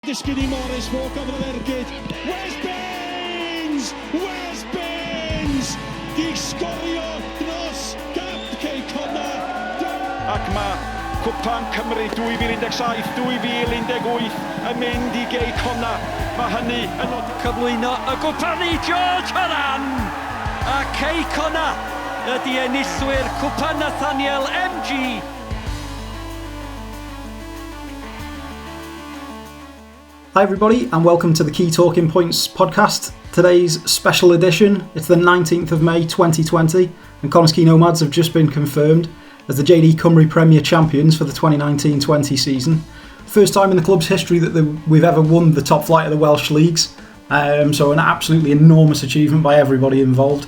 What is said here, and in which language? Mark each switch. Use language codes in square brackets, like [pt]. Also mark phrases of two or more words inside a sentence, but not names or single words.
[cy] Disgyn i Morris, [en] walk over the ergyd. Where's Baines? Where's Baines? [cy] Di sgorio dros gap Quay Connah. Ac mae Cwpan Cymru 2017, 2018 yn mynd i Quay Connah. Mae hynny yn cyflwyno y gwpani George Horan. A Quay Connah ydy enillwyr Cwpan Nathaniel MG. [en] Hi everybody and welcome to the Key Talking Points podcast. Today's special edition, it's the 19th of May 2020 and Connah's Quay Nomads have just been confirmed as the JD Cymru Premier Champions for the 2019-20 season. First time in the club's history that we've ever won the top flight of the Welsh leagues, so an absolutely enormous achievement by everybody involved.